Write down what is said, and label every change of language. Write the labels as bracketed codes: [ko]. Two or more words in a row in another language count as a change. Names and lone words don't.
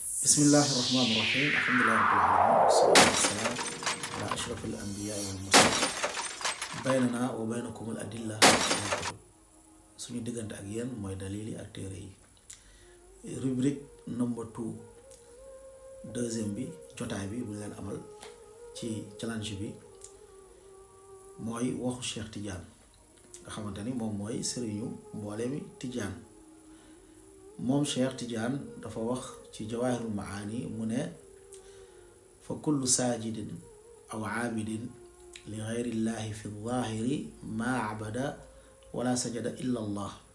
[ar] بسم الله الرحمن الرحيم الحمد لله رب العالمين والصلاة والسلام على أشرف الأنبياء والمرسلين بيننا وبينكم الأدلة والكتب suñu [wo] diggante ak yéen mooy dalil yi ak téere yi rubrique number 2 deuxième bi jotaay bi bu leen amal ci challenge bi mooy waxu Cheikh Tidiane nga xamante ni moom mooy sëriñu mbooleemi Tidiane moom Cheikh Tidiane dafa wax ci Jawahirul Maani mu ne [ar] فكل ساجد أو عابد لغير الله في الظاهر ما أبدا ولا سجد إلا الله